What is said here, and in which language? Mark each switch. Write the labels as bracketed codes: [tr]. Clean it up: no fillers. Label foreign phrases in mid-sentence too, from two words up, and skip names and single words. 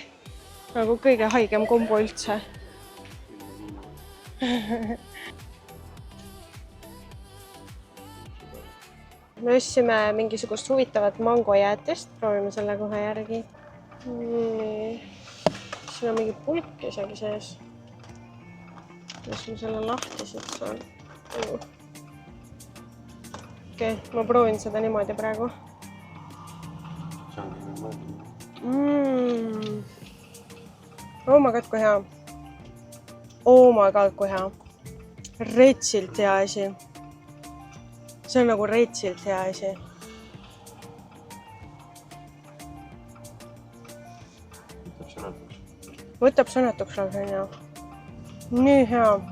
[et] Nagu kõige haigem kombo üldse. Me ostsime mingisugust huvitavat mangojäätist. Proovime selle kohe järgi. Siin on mingi pulk isegi sees. Kuidas ma selle lahti siit saan? Okei, ma proovin seda niimoodi praegu. [en] Oh my god, [et] kui hea. [en] Oh my god, [et] kui hea. Retsilt hea asi. See on nagu retsilt hea asi. Võtab sõnatuks lausa hea. Nii hea.